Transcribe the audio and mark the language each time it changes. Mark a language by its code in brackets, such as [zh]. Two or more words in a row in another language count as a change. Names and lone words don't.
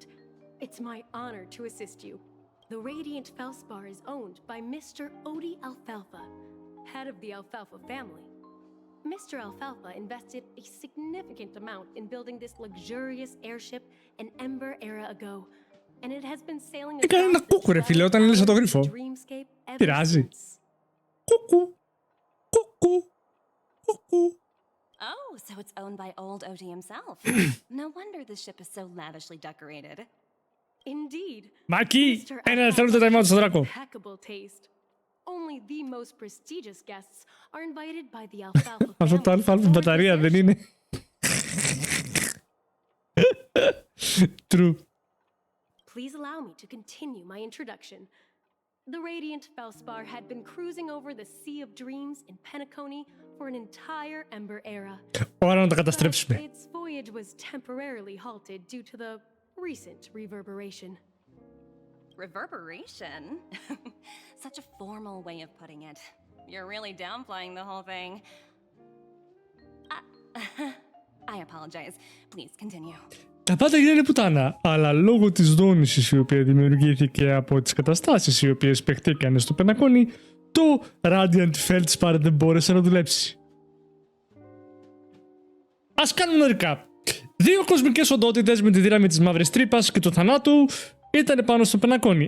[en] It's my honor to assist you. The Radiant Feldspar is owned by Mr. Oti Alfalfa, head of the Alfalfa family. Mr. Alfalfa invested a significant amount in building this luxurious airship an Ember era ago, and it has been sailing [el] Έκανε ένα κούκου ρε φίλε όταν έλυσα το γρίφο. Πειράζει. Κούκου. Κούκου. Κούκου. [en] Oh, so it's owned by Old Oti himself. No wonder the ship is so lavishly decorated. Indeed. [el] Μάκη, ένα δευτερόλεπτο ταϊμάω στο δράκο. [en] Impeccable taste. Only the most prestigious guests are invited by the Alfalfa [el] Αυτό το αλφα μπαταρία δεν είναι. [en] True. Please allow me to continue my introduction. The radiant Felspar had been cruising over the Sea of Dreams in Penacony for an entire Ember era. [el] Ώρα να τα καταστρέψουμε. [en] Its voyage was temporarily halted due to the recent reverberation. Reverberation? Such a formal way of putting it. You're really downplaying the whole thing. I apologize. Please continue. [el] Τα πάντα γίνανε πουτάνα, αλλά λόγω της δόνησης η οποία δημιουργήθηκε από τις καταστάσεις οι οποίες παιχτήκανε στο Πενακόνι, το Radiant Feldspar δεν μπόρεσε να δουλέψει. Ας κάνουμε ένα recap. Δύο κοσμικές οντότητες με τη δύναμη της μαύρης τρύπας και του θανάτου ήταν πάνω στο Πενακόνι.